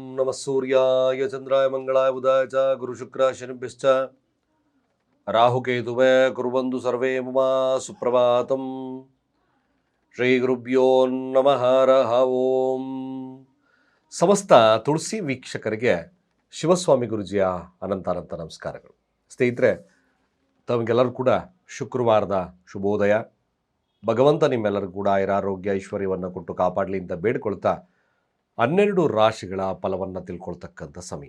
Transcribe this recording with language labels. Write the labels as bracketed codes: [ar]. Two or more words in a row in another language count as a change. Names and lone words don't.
[sa] ನಮಃ ಸೂರ್ಯಾಯ ಚಂದ್ರಾಯ ಮಂಗಳಾಯ ಬುಧಾಯ ಚ ಗುರುಶುಕ್ರ ಶನಿಭ್ಯಶ್ಚ ರಾಹುಕೇತುವೇ ಕುರ್ವಂತು ಸರ್ವೇ ಮಮ ಸುಪ್ರಭಾತಂ. ಶ್ರೀ ಗುರುಭ್ಯೋ ನಮಃ ಹರಃ ಓಂ. [kn] ಸಮಸ್ತ ತುಳಸಿ ವೀಕ್ಷಕರಿಗೆ ಶಿವಸ್ವಾಮಿ ಗುರುಜಿಯ ಅನಂತ ನಮಸ್ಕಾರಗಳು. ಸ್ನೇಹಿತರೆ, ತಮಗೆಲ್ಲರೂ ಕೂಡ ಶುಕ್ರವಾರದ ಶುಭೋದಯ. ಭಗವಂತ ನಿಮ್ಮೆಲ್ಲರೂ ಕೂಡ ಆರೋಗ್ಯ ಐಶ್ವರ್ಯವನ್ನು ಕೊಟ್ಟು ಕಾಪಾಡಲಿ ಅಂತ ಬೇಡ್ಕೊಳ್ತಾ 12 ರಾಶಿಗಳ ಫಲವನ್ನು ತಿಳ್ಕೊಳ್ತಕ್ಕಂಥ ಸಮಯ.